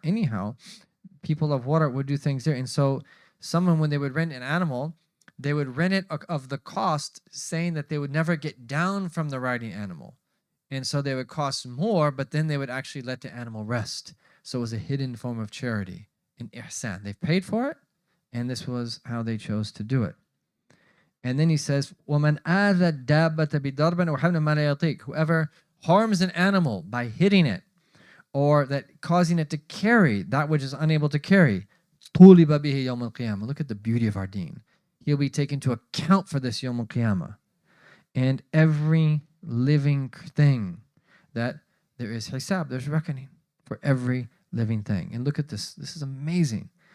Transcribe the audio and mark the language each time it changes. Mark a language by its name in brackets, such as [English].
[English] Anyhow, people of water would do things there. And so someone, when they would rent an animal, they would rent it of the cost, saying that they would never get down from the riding animal. And so they would cost more, but then they would actually let the animal rest. So it was a hidden form of charity in ihsan. They've paid for it, and this was how they chose to do it. [Arabic] And then he says, وَمَنْ آذَى الدَّابَّةَ بِضَرْبٍ أَوْ حَمْلٍ مَا لَا يَطِيقُ. [English] Whoever harms an animal by hitting it, or that causing it to carry that which is unable to carry, [Arabic] طُولِبَ بِهِ يَوْمَ الْقِيَامَةِ. [English] Look at the beauty of our deen. He'll be taken to account for this Yawm al-Qiyamah. And every living thing, that there is hisab, there's reckoning for every living thing. And look at this. This is amazing.